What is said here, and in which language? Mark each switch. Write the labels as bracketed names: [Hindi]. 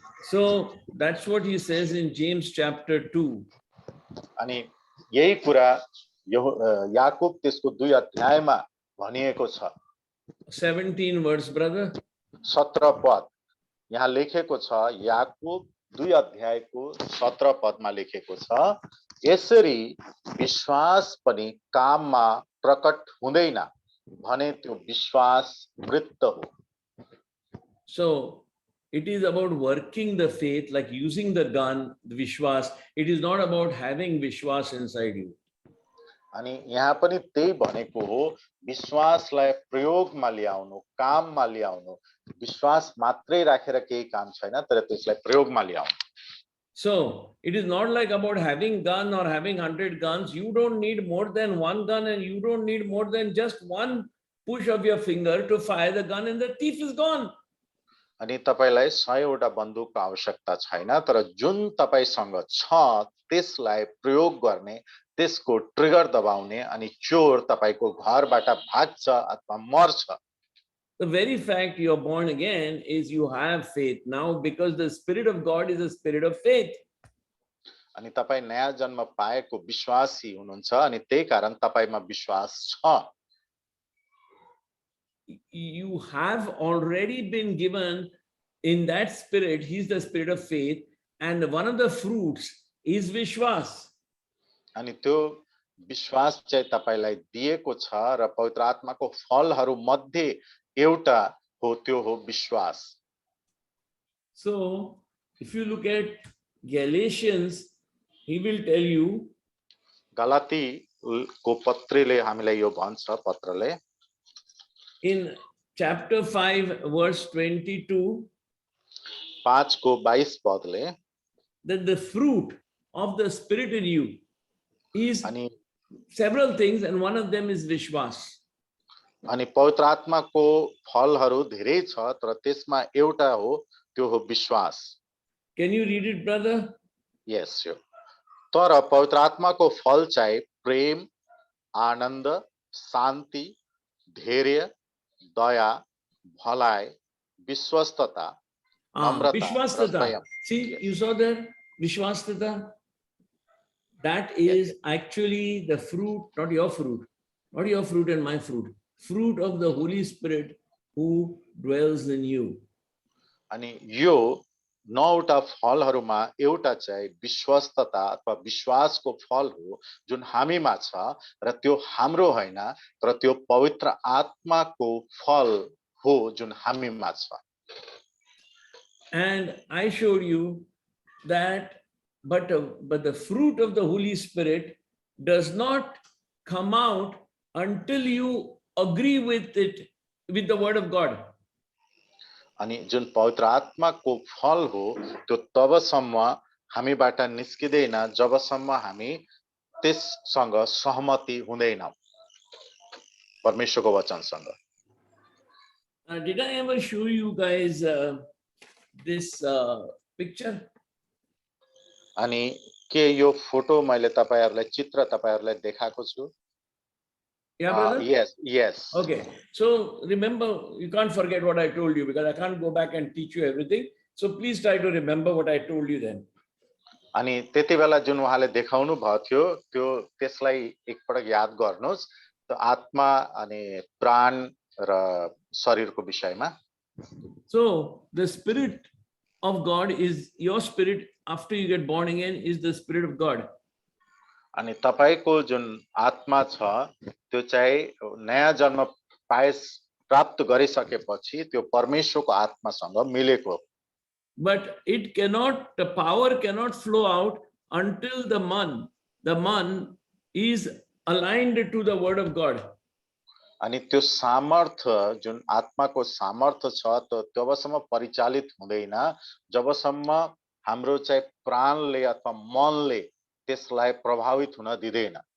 [English] So that's what he says in James chapter 2. [Nepali] अनि यही कुरा याकूब त्यसको 2 अध्यायमा भनिएको छ. [English] 17 verse, brother. [Nepali] 17 पद यहाँ लेखेको छ याकूब 2 अध्यायको 17 पदमा लेखेको छ यसरी विश्वास पनि काममा प्रकट हुँदैन भने त्यो विश्वास मृत हो. [English] So it is about working the faith, like using the gun, the vishwas. It is not about having vishwas inside you. [Nepali] अनि यहाँ पनि त्यही भनेको हो विश्वासलाई प्रयोगमा ल्याउनु काममा ल्याउनु विश्वास मात्रै राखेर केही काम छैन तर त्यसलाई प्रयोगमा ल्याउनु. [English] So it is not like about having gun or having 100 guns. You don't need more than one gun and you don't need more than just one push of your finger to fire the gun and the thief is gone. [Nepali] अनि तपाईलाई 100 वटा बन्दुकको आवश्यकता छैन तर जुन तपाईसँग छ त्यसलाई प्रयोग गर्ने त्यसको ट्रिगर दबाउने अनि चोर तपाईको घरबाट भाग्छ अथवा मर्छ. [English] The very fact you are born again is you have faith now because the Spirit of God is a spirit of faith. [Nepali] अनि तपाई नयाँ जन्म पाएको विश्वासी हुनुहुन्छ अनि त्यही कारण तपाईमा विश्वास छ. [English] You have already been given in that spirit. He's the spirit of faith and one of the fruits is vishwas. [Nepali] अनि त्यो विश्वास चाहिँ तपाईलाई दिएको छ र पवित्र आत्माको फलहरू मध्ये एउटा हो त्यो हो विश्वास. [English] So if you look at Galatians, he will tell you [Nepali] Galati को पत्रीले हामीलाई यो भन्छ पत्रले [English] in chapter 5 verse 22 [Nepali] 5 को 22 पदले [English] that the fruit of the spirit in you is [Nepali] अनि [English] several things and one of them is vishwas. [Nepali] अनि पवित्र आत्माको फलहरू धेरै छ तर त्यसमा एउटा हो त्यो हो विश्वास. [English] Can you read it, brother? [Nepali] यस यो तर पवित्र आत्माको फल चाहिँ प्रेम आनन्द शान्ति धैर्य दया भलाइ, विश्वस्तता, नम्रता र Vishwastata. संयम। [English] See, Yes. you saw there, Vishwastata. That is actually the fruit, not your fruit and my fruit of the Holy Spirit who dwells in you. [Nepali] अनि यो 9वटा फलहरूमा एउटा चाहिँ विश्वस्तता अथवा विश्वासको फल हो जुन हामीमा छ र त्यो हाम्रो होइन तर त्यो पवित्र आत्माको फल हो जुन हामीमा छ। [English] And I showed you that, but the fruit of the Holy Spirit does not come out until you agree with it, with the word of God. [Nepali] अनि जुन पवित्र आत्माको फल हो त्यो तबसम्म हामीबाट निस्किदैन जबसम्म हामी त्यससँग सहमति हुँदैनौं परमेश्वरको वचनसँग। [English] Did I ever show you guys this picture? [Nepali] अनि के यो फोटो मैले तपाईहरुलाई चित्र तपाईहरुलाई देखाएको छु? [English] Yeah, brother? Yes. Okay. So remember, you can't forget what I told you because I can't go back and teach you everything. So please try to remember what I told you then. [Nepali] अनि त्यतिबेला जुन उहाँले देखाउनु भयो थियो त्यो त्यसलाई एकपटक याद गर्नुस् त्यो आत्मा अनि प्राण र शरीरको विषयमा। [English] So the spirit of God is your spirit after you get born again is the spirit of God. [Nepali] अनि तपाईको जुन आत्मा छ त्यो चाहिँ नयाँ जन्म प्राप्त गरिसकेपछि त्यो परमेश्वरको आत्मासँग मिलेको। [English] But it cannot, the power cannot flow out until the man is aligned to the word of God. [Nepali] अनि त्यो सामर्थ्य जुन आत्माको सामर्थ्य छ त्यो तबसम्म परिचालित हुँदैन जबसम्म हाम्रो चाहिँ प्राणले अथवा मनले त्यसलाई प्रभावित हुन दिदैन।